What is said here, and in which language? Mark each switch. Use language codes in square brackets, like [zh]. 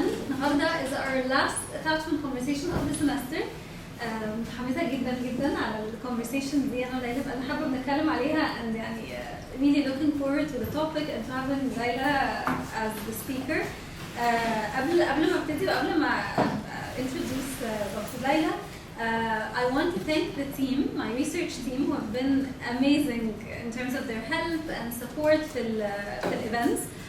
[ar] النهارده [en] is our last attachment conversation of the semester. [ar] متحمسه جدا جدا على الكونفرسيشن دي انا وليلى بقى حابه بنتكلم عليها and يعني [en] really looking forward to the topic and to having Laila as the speaker. [ar] قبل ما ابتدي وقبل ما [en] introduce Dr. Laila, I want to thank the team, my research team, who have been amazing in terms of their help and support [ar] في [en] events.